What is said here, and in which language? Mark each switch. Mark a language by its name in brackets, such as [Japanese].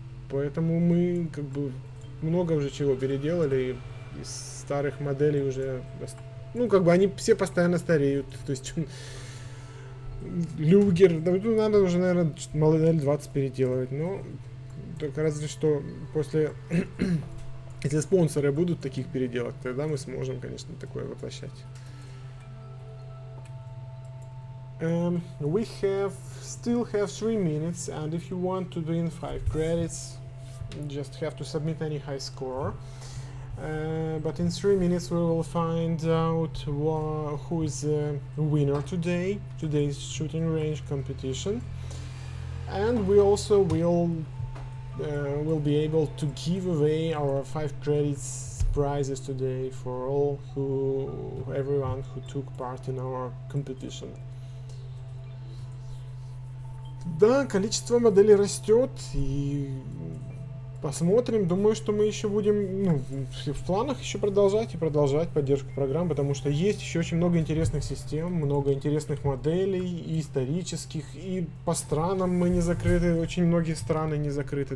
[Russian] Поэтому мы как бы много уже чего переделали, из старых моделей уже, ну как бы они все постоянно стареют, то есть... Люгер, ну, надо уже, наверное, модель 20 переделывать, но только разве что после, если спонсоры будут таких переделок, тогда мы сможем, конечно, такое воплощать. [English] We still have 3 minutes, and if you want to win 5 credits, you just have to submit any high score. But in 3 minutes we will find out who is the winner today's shooting range competition, and we also will be able to give away our 5 credits prizes today for everyone who took part in our competition. [Russian] Да, количество моделей растет, и Посмотрим. Думаю, что мы еще будем, ну, в планах еще продолжать и продолжать поддержку программ, потому что есть еще очень много интересных систем, много интересных моделей, и исторических, и по странам мы не закрыты, очень многие страны не закрыты.